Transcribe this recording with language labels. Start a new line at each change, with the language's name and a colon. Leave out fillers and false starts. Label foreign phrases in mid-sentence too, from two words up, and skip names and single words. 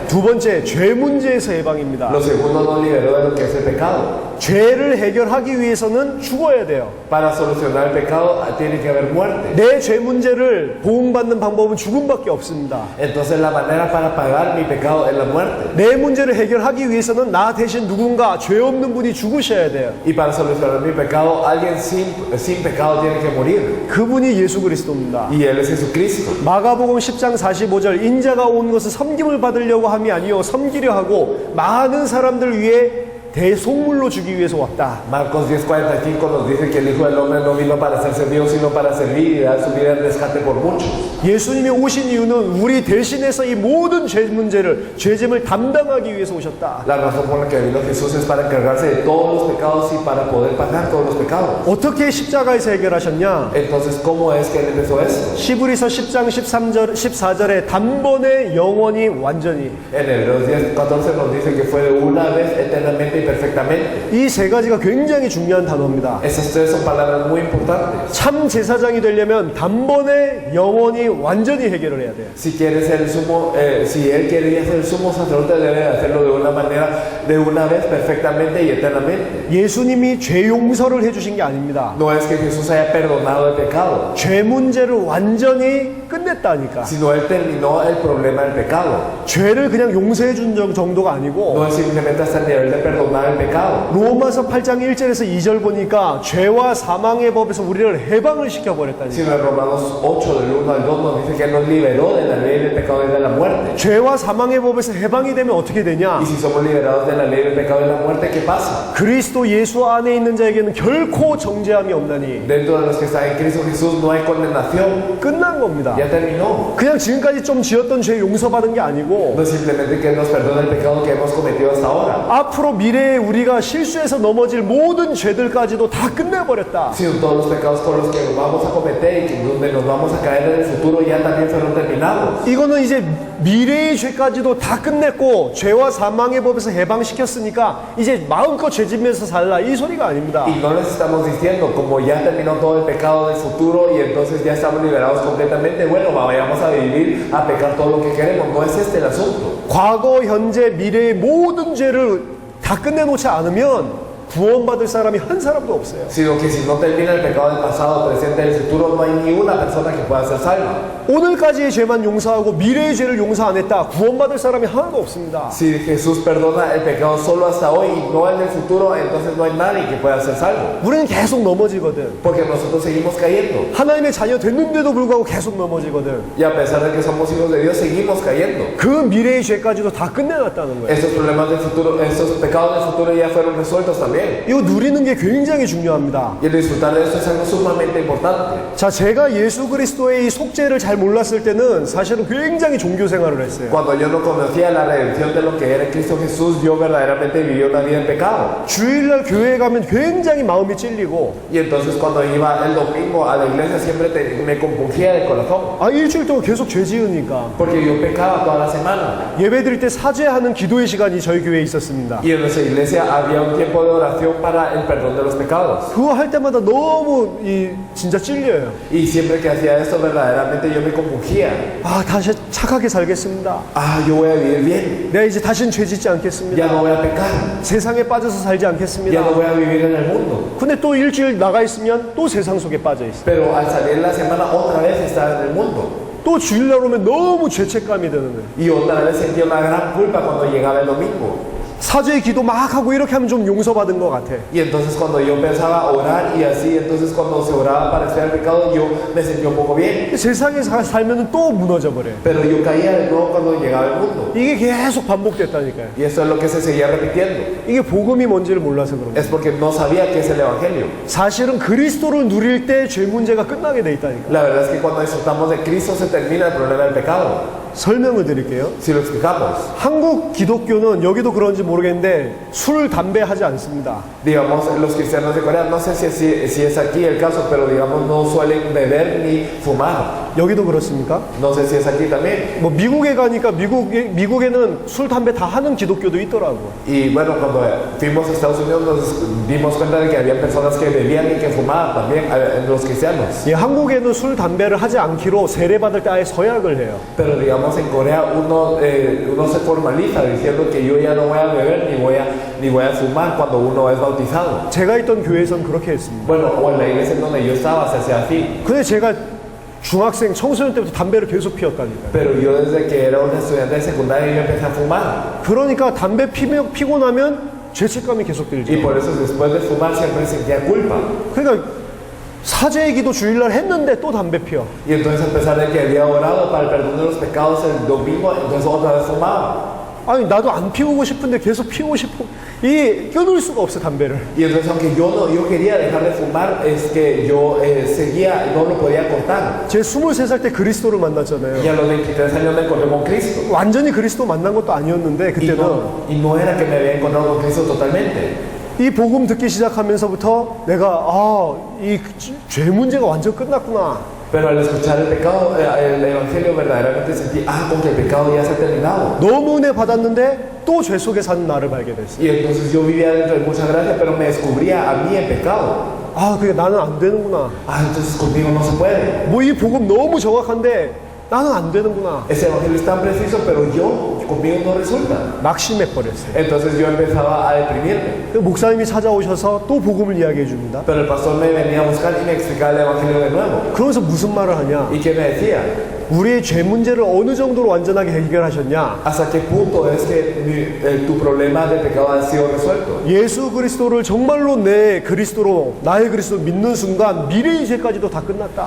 Korean: 두 번째, 죄 문제에서 해방입니다.
Spanish: Lo segundo nos liberó de lo que es el pecado.
Korean: 죄를 해결하기 위해서는 죽어야 돼요.
Spanish: Para solucionar el pecado tiene que haber muerte.
Korean: 내 죄 문제를 보응받는 방법은 죽음밖에 없습니다.
Spanish: Entonces la manera para pagar mi pecado es la muerte.
Korean: 내 문제를 해결하기 위해서는 나 대신 누군가 죄 없는 분이 죽으셔야 돼요.
Spanish: Y para solucionar mi pecado, alguien sin pecado tiene que morir.
Korean: 그분이 예수 그리스도입니다.
Spanish: Y Él es Jesucristo.
Korean: 마가복음 10장 45절 인자가 온 것은 섬김을 받으려고 함이 아니요 섬기려 하고 많은 사람들 위해 대속물로 주기 위해서 왔다.
Spanish: Marcos 10:45 nos dice que el Hijo del Hombre no vino para ser servido, sino para servir y dar su vida en rescate por muchos.
Korean: 예수님이 오신 이유는 우리 대신해서 이 모든 죄 문제를, 죄짐을 담당하기 위해서 오셨다.
Spanish: La razón por la que vino Jesús es para encargarse de todos los pecados y para poder pagar todos los pecados.
Korean: 어떻게 십자가에서 해결하셨냐?
Spanish: Entonces, ¿cómo es que Él empezó esto?
Korean: 히브리서 10장 14절에 단번에 영원히 완전히.
Spanish: En Hebreos 10:14 nos dice que fue de una vez eternamente y perfectamente.
Korean: 이 세 가지가 굉장히 중요한 단어입니다.
Spanish: Esas tres son palabras muy importantes.
Korean: 참 제사장이 되려면 단번에 영원히 완전히 해결을 해야 돼요.
Spanish: Si quieres ser el sumo, si él quería ser el sumo sacerdote, debe hacerlo de una manera, de una vez, perfectamente y eternamente.
Korean: 예수님이 죄 용서를 해주신 게 아닙니다.
Spanish: No es que Jesús haya perdonado el pecado,
Korean: 죄 문제를 완전히 끝냈다니까.
Spanish: sino él terminó el problema del pecado.
Korean: 죄를 그냥 용서해 준 정도가 아니고
Spanish: No es simplemente hasta el nivel de perdonar el pecado.
Korean: 로마서 8장 1절에서 2절 보니까 죄와 사망의 법에서 우리를 해방을 시켜버렸다니까.
Spanish: Sino en Romanos 8, del 1 al 2, nos dice que él nos liberó de la ley del pecado y de la muerte.
Korean: 죄와 사망의 법에서 해방이 되면 어떻게 되냐?
Spanish: Y si somos liberados de la ley del pecado y de la muerte, ¿qué pasa?
Korean: 그리스도 예수 안에 있는 자에게는 결코 정죄함이 없나니.
Spanish: Dentro de los que están en Cristo Jesús no hay condenación.
Korean: 끝난 겁니다.
Spanish: Ya terminó.
Korean: 그냥 지금까지 좀 지었던 죄 용서받은 게 아니고
Spanish: No es simplemente que nos perdona el pecado que hemos cometido hasta ahora.
Korean: 앞으로 미래 미래에 우리가 실수해서 넘어질 모든 죄들까지도 다 끝내버렸다.
Spanish: sino todos los pecados con los que nos vamos a cometer y donde nos vamos a caer en el futuro ya también fueron terminados.
Korean: 이거는 이제 미래의 죄까지도 다 끝냈고 죄와 사망의 법에서 해방시켰으니까 이제 마음껏 죄지면서 살라 이 소리가 아닙니다.
Spanish: Y no les estamos diciendo, como ya terminó todo el pecado del futuro y entonces ya estamos liberados completamente, bueno, vayamos a vivir, a pecar todo lo que queremos. No es este el asunto.
Korean: 과거, 현재, 미래의 모든 죄를 다 끝내놓지 않으면 구원받을 사람이 한 사람도 없어요.
Spanish: Sino que si no termina el pecado del pasado, presente y del futuro, no hay ninguna persona que pueda ser salva.
Korean: 오늘까지의 죄만 용서하고 미래의 죄를 용서 안 했다. 구원받을 사람이 하나도 없습니다.
Spanish: Si Jesús perdona el pecado solo hasta hoy y no en el futuro, entonces no hay nadie que pueda ser salvo.
Korean: 우리는 계속 넘어지거든.
Spanish: Porque nosotros seguimos cayendo.
Korean: 하나님의 자녀 됐는데도 불구하고 계속 넘어지거든.
Spanish: Y a pesar de que somos hijos de Dios, seguimos cayendo.
Korean: 그 미래의 죄까지도 다 끝내놨다는 거예요.
Spanish: Estos problemas del futuro, estos pecados del futuro ya fueron resueltos también.
Korean: 이거 누리는 게 굉장히 중요합니다.
Spanish: Y el disfrutar de esto es algo sumamente importante.
Korean: 자, 제가 예수 그리스도의 이 속죄를 잘 몰랐을 때는 사실은 굉장히 종교 생활을 했어요.
Spanish: Cuando yo no conocía la redención de lo que era Cristo Jesús, yo verdaderamente vivía una vida en pecado.
Korean: 주일날 교회에 가면 굉장히 마음이 찔리고,
Spanish: Y entonces cuando iba el domingo a la iglesia siempre me compungía el corazón.
Korean: 아, 일주일 동안 계속 죄 지으니까.
Spanish: Porque yo pecaba toda la semana.
Korean: 예배 드릴 때 사죄하는 기도의 시간이 저희 교회에 있었습니다.
Spanish: Y en nuestra iglesia había un tiempo de oración para el perdón de los pecados.
Korean: 그거 할 때마다 너무 진짜 찔려요.
Spanish: Y siempre que hacía esto verdaderamente yo me compungía.
Korean: 아, 다시 착하게 살겠습니다.
Spanish: Ah, yo voy a vivir bien.
Korean: 내가 이제 다시는 죄 짓지
Spanish: Ya
Korean: 않겠습니다.
Spanish: no voy a pecar.
Korean: 세상에 빠져서 살지
Spanish: Ya no
Korean: 않겠습니다.
Spanish: voy a vivir en el mundo.
Korean: 근데 또 일주일 나가 있으면 또 세상 속에 빠져 있어요.
Spanish: Pero al salir la semana otra vez estaba en el mundo.
Korean: 또 주일날 오면 너무 죄책감이 드는 거예요.
Spanish: Y otra vez sentía una gran culpa cuando llegaba el domingo.
Korean: 사죄의 기도 막 하고 이렇게 하면 좀 용서받은 것 같아.
Spanish: Y entonces cuando yo pensaba orar y así, entonces cuando se oraba para expiar el pecado, yo me sentía un poco bien.
Korean: 세상에 살면 또 무너져 버려요.
Spanish: Pero yo caía de nuevo cuando llegaba el mundo.
Korean: 이게 계속 반복됐다니까요.
Spanish: Y eso es lo que se seguía repitiendo.
Korean: 이게 복음이 뭔지를 몰라서 그런 거예요.
Spanish: Es porque no sabía qué es el Evangelio.
Korean: 사실은 그리스도를 누릴 때 죄 문제가 끝나게 돼 있다니까요.
Spanish: La verdad es que cuando disfrutamos de Cristo se termina el problema del pecado.
Korean: 설명을 드릴게요.
Spanish: Si lo explicamos.
Korean: 한국 기독교는 여기도 그런지 모르겠는데 술, 담배 하지 않습니다.
Spanish: Digamos, los cristianos de Corea, no sé si es aquí el caso, pero digamos no suelen beber ni fumar.
Korean: 여기도 그렇습니까?
Spanish: No sé si es aquí también.
Korean: 뭐 미국에 가니까 미국에는 술, 담배 다 하는 기독교도 있더라고.
Spanish: Y bueno, cuando fuimos a Estados Unidos nos dimos cuenta de que había personas que bebían y que fumaban también, los cristianos.
Korean: 예, 한국에는 술, 담배를 하지 않기로 세례받을 때 아예 서약을 해요.
Spanish: Pero digamos en Corea uno se formaliza diciendo que yo ya no voy a beber ni voy a fumar cuando uno es bautizado.
Korean: 제가 있던 교회에서는 그렇게 했습니다.
Spanish: Bueno, o en la iglesia en donde yo estaba se hacía así.
Korean: 근데 제가 중학생, 청소년 때부터 담배를 계속 피웠다니까요.
Spanish: Pero yo desde que era un estudiante de secundaria yo empecé a fumar.
Korean: 그러니까 담배 피고 나면 죄책감이 계속 들죠.
Spanish: Y por eso después de fumar siempre sentía culpa.
Korean: 그러니까 사죄의 기도 주일날 했는데 또 담배 피워.
Spanish: Y entonces a pesar de que había orado para el perdón de los pecados el domingo, entonces otra vez fumaba.
Korean: 아니 나도 안 피우고 싶은데 계속 피우고 싶어. 이 끊을 수가 없어 담배를.
Spanish: Y entonces aunque yo quería dejar de fumar, es que yo seguía, no lo podía cortar.
Korean: 제 23살 때 그리스도를 만났잖아요.
Spanish: Y a los 23 años me encontré con Cristo.
Korean: 완전히 그리스도 만난 것도 아니었는데
Spanish: Y
Korean: 그때는
Spanish: no era que me había encontrado con Cristo totalmente.
Korean: 이 복음 듣기 시작하면서부터 내가 이 죄 문제가 완전 끝났구나.
Spanish: Pero al escuchar el pecado, el evangelio verdaderamente sentí, con que el pecado ya se ha terminado.
Korean: 너무 은혜 받았는데 또 죄 속에 사는 나를 발견했어.
Spanish: Y entonces yo vivía dentro de mucha gracia, pero me descubría a mí en pecado.
Korean: 그러니까 나는 안 되는구나.
Spanish: Entonces conmigo no se puede.
Korean: 뭐 이 복음 너무 정확한데 나는 안 되는구나.
Spanish: Ese evangelio es tan preciso, pero conmigo no resulta.
Korean: 낙심해 버렸어요.
Spanish: Entonces yo empezaba a deprimirme.
Korean: 목사님이 찾아오셔서 또 복음을 이야기해 줍니다.
Spanish: Pero el pastor me venía a buscar y me explicaba el evangelio de nuevo.
Korean: 그러면서 무슨 말을 하냐?
Spanish: ¿Y qué me decía?
Korean: 우리의 죄 문제를 어느 정도로 완전하게 해결하셨냐?
Spanish: ¿Hasta qué punto es que tu problema de pecado ha sido resuelto?
Korean: 예수 그리스도를 정말로 나의 그리스도로 믿는 순간 미래의 죄까지도 다 끝났다.